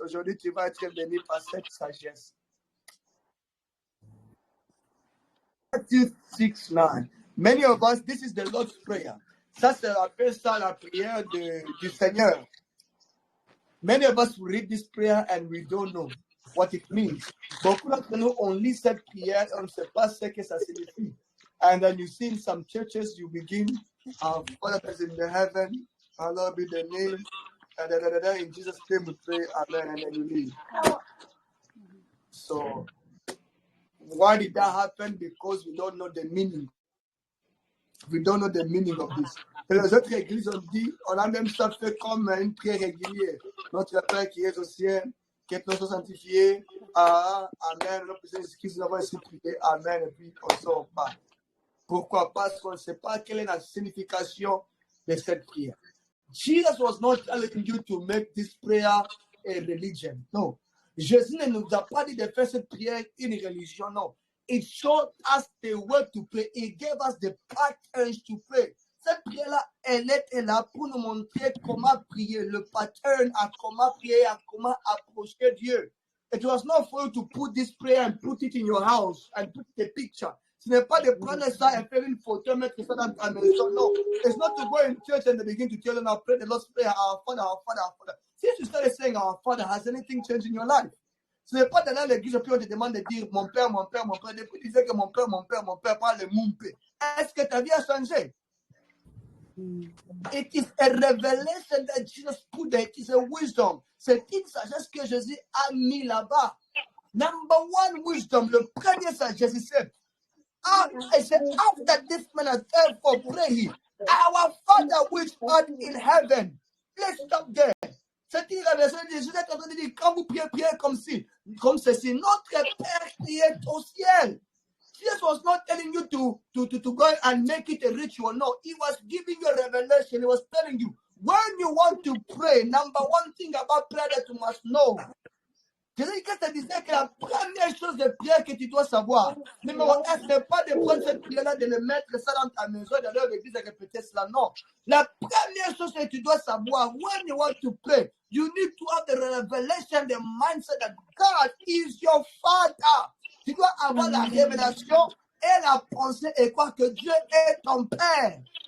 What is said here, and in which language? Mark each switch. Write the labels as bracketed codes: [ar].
[fr] Aujourd'hui, tu vas être béni par cette sagesse. [en] Matthew 6:9. Many of us, this is the Lord's Prayer. [fr] Ça, c'est la prière du Seigneur. [en] Many of us read this prayer and we don't know what it means. [fr] Beaucoup d'entre nous, on lit cette prière et on ne sait pas ce que ça signifie. [en] And then you see in some churches, you begin, Our Father that is in the heaven, hallowed be the name, and in Jesus' name we pray, amen, and then you leave. So, why did that happen? Because we don't know the meaning. We don't know the meaning of this. [fr] Et les autres églises ont dit, on a même ça fait comme une prière régulière. Notre Père qui est au ciel, que ton nom soit sanctifié. Amen. Nous avons ainsi prié. Amen. Et puis on sort pas. Pourquoi? Parce qu'on ne sait pas quelle est la signification de cette prière. [en] Jesus was not telling you to make this prayer a religion. No. [fr] Jésus ne nous a pas dit de faire cette prière une religion. Non. [en] It showed us the way to pray. It gave us the patterns to pray. [fr] Cette prière-là, elle est là pour nous montrer comment prier, le pattern à comment prier, à comment approcher Dieu. [en] It was not for you to put this prayer and put it in your house and put the picture. [fr] Ce n'est pas de prendre ça et faire une photo, mettre ça dans ta maison. [en] No. It's not to go in church and they begin to tell you now, pray the Lord's Prayer, our Father, our Father, our Father. Since you started saying our Father, has anything changed in your life? [fr] Ce n'est pas d'aller à l'église et puis on te demande de dire mon père, mon père, mon père. Depuis tu disais que mon père, mon père, mon père parle de mon père. Est-ce que ta vie a changé? [en] It is a revelation that Jesus put there. It is a wisdom. [fr] C'est une sagesse que Jésus a mis là-bas. [en] Number one wisdom, [fr] le premier sagesse, c'est [en] after this man has therefore pray, our Father which art in heaven. Let's stop there. [fr] C'est une révélation de Jésus est en train de dire, quand vous priez comme ceci, notre Père qui est au ciel. [en] Jesus was not telling you to go and make it a ritual. No, he was giving you a revelation. He was telling you, when you want to pray, number one thing about prayer that you must know. [fr] Jésus te disait que la première chose de prière que tu dois savoir, numéro un, ce n'est pas de prendre cette prière-là, de le mettre ça dans ta maison, d'aller à l'église et répéter cela. Non. La première chose que tu dois savoir, [en] when you want to pray, you need to have the revelation, the mindset that God is your Father. [fr] Tu dois avoir la révélation et la pensée et croire que Dieu est ton Père.